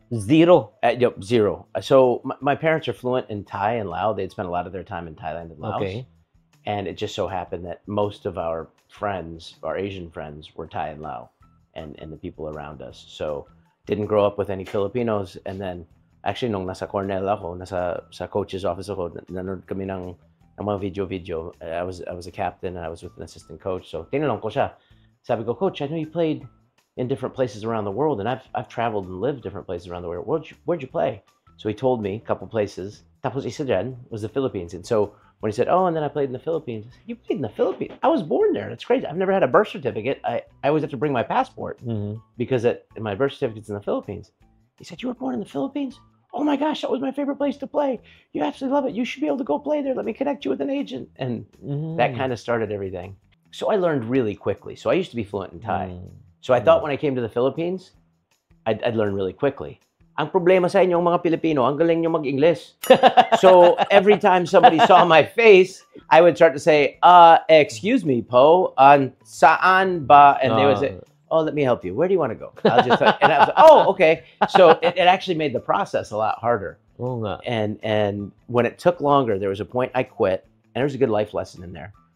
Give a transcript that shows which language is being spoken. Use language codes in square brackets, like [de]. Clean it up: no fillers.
[en] Zero? Yep, zero. So my parents are fluent in Thai and Lao. They'd spent a lot of their time in Thailand and Laos. Okay. And it just so happened that most of our friends, our Asian friends, were Thai and Lao and the people around us. So didn't grow up with any Filipinos. And then actually [tl] nung nasa Cornell ako, sa coach's office ako, nanood kami ng mga video. [en] I was a captain and I was with an assistant coach. So [tl] tinanong ko siya. Sabi ko, [en] Coach, I know you played in different places around the world, and I've traveled and lived different places around the world. Where'd you play? So he told me a couple places. [tl] Tapos isa dyan [en] was the Philippines. And so when he said, oh, and then I played in the Philippines, I said, you played in the Philippines? I was born there. That's crazy. I've never had a birth certificate. I always have to bring my passport because my birth certificate's in the Philippines. He said, you were born in the Philippines? Oh my gosh, that was my favorite place to play. You absolutely love it. You should be able to go play there. Let me connect you with an agent. And that kind of started everything. So I learned really quickly. So I used to be fluent in Thai. So I thought when I came to the Philippines, I'd learn really quickly. [tl] Ang problema sa inyong mga Pilipino, ang galing nyo mag-English. [en] So every time somebody saw my face, I would start to say, excuse me, [tl] Po, saan ba? [en] And they would say, oh, let me help you. Where do you want to go? I'll just and I was like, oh, okay. So it actually made the process a lot harder. [tl] Oo nga. [en] And when it took longer, there was a point I quit, and there was a good life lesson in there.